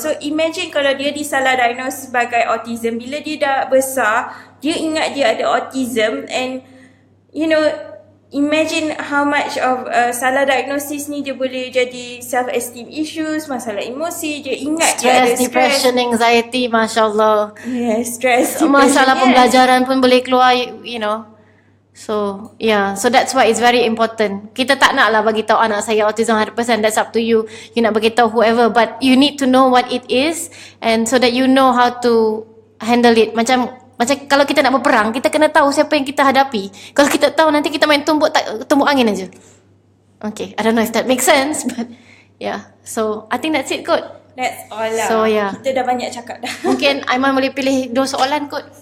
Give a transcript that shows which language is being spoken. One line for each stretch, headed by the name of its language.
Malay: So imagine kalau dia disalah diagnose sebagai autism, bila dia dah besar, dia ingat dia ada autism,
English: and you know, imagine how much of
Malay: salah diagnosis ni dia boleh jadi self-esteem issues, masalah emosi, dia ingat dia ada stress,
English: depression, anxiety, masya-Allah. Stress,
Malay: Masalah pembelajaran pun boleh keluar,
English: you know. So so that's why it's very important.
Malay: Kita tak nak lah bagi tahu anak saya
English: autism 100%, that's up to you. You
Malay: nak bagi tahu
English: whoever, but you need to know what it is, and so that you know how to handle it.
Malay: Macam kalau kita nak berperang, kita kena tahu siapa yang kita hadapi. Kalau kita tahu, nanti kita main tumbuk angin aja.
English: Okay, I don't know if that makes sense, but so I think that's it kot. That's all lah. So
Malay: kita dah banyak cakap dah. Mungkin Aiman boleh pilih 2 soalan kot.